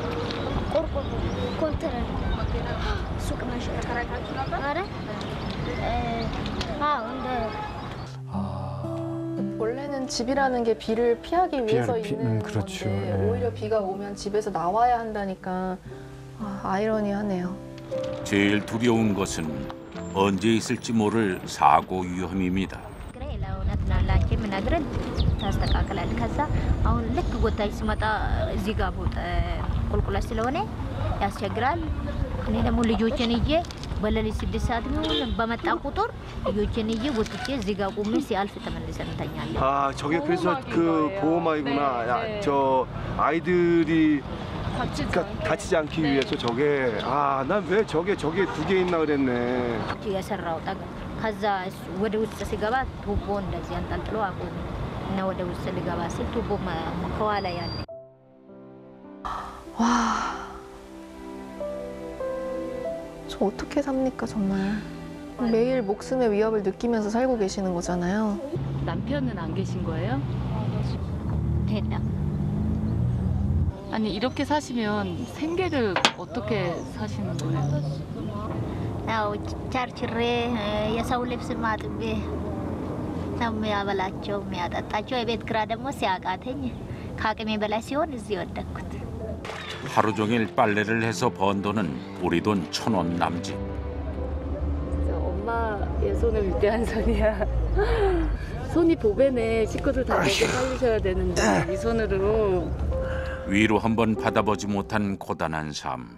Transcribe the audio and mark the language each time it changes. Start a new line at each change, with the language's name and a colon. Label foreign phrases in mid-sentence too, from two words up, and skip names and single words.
Korean: 원래는 집이라는 게 비를 피하기 위해서 있는 그렇죠. 건데 예. 오히려 비가 오면 집에서 나와야 한다니까 아이러니하네요. 제일 두려운 것은 언제 있을지 모를 사고 위험입니다.
Amharic: ታስተካከላል ከዛ አሁን ልክ ጎታች ሲመጣ እዚህ ጋር ቁልቁለት ስለሆነ ያስቸግራል። እኔ ደግሞ ልጆችን ይዤ በሌሊት 6 ሰዓት ነው በመጣ ቁጥር ልጆችን ይዤ ወጥቼ እዚህ ጋር ቆሜ ሲያልፍ ተመልሰን እንተኛለን።
Korean: 저게 그래서 그 보호막이구나. 저 아이들이 다치지 않기 위해서 저게 난 왜 저게 2개 있나 그랬네.
Amharic: የሰራው ጠጋ ከዛ ወደ ውስጥ ሲገባ ቱቦ እንደዚህ አንጠልጥሎ አቆመ እና ወደ ውስጥ ሊገባ ሲል ቱቦ ከኋላ ያለ
Korean: 와, 저 어떻게 삽니까 정말. 매일 목숨의 위협을 느끼면서 살고 계시는 거잖아요. 남편은 안 계신 거예요?
Amharic: ሄዳ
Korean: 아니 이렇게 사시면 생계를 어떻게 사시는 거예요?
Amharic: ያው ቸርችሬ የሰው ልብስ ማጥቤ ነው የሚያበላቸው የሚያጠጣቸው። የቤት ኪራይ ደግሞ ሲያቃተኝ ከአቅሜ በላይ ሲሆን እዚህ ወደኩት።
Korean: 하루 종일 빨래를 해서 번 돈은 우리 돈 1,000원 남짓. 엄마의 손을 위대한 손이야. 손이 보배네. 식구들 다 먹여 살리셔야 되는데 이 손으로. 위로 한번 받아보지 못한 고단한 삶.